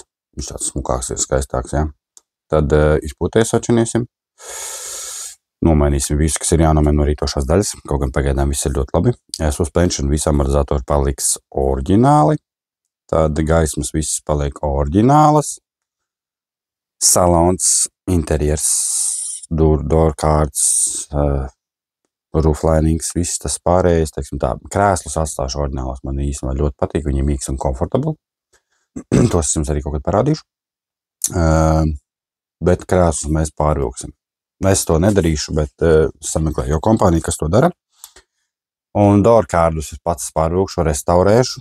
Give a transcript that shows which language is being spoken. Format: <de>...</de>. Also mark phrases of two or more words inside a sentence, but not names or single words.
<lv>Viņš tāds smukāks ir, skaistāks, Tad izpūtēs atšinīsim. Nomainīsim visu, kas ir jānomaina no rītošās daļas. Kaut gan pagaidām viss ir ļoti labi. Suspension visi amortizatori paliks oriģināli. Tad gaismas visas paliek oriģinālas. Salons, interjers,</lv> <en>door cards, roof linings,</en> <lv>viss tas pārējais, teiksim tā, krēslus atstāšu oriģinālos, man īstenībā ļoti patīk, viņi ir mīgs un comfortable. Tos es jums arī kaut kad parādīšu. Bet krēslus mēs pārvilksim. Es to nedarīšu, bet sameklēju jau kompāniju, kas to dara. Un</lv> <en>door cardus</en> <lv>es pats pārvilkšu, restaurēšu.</lv>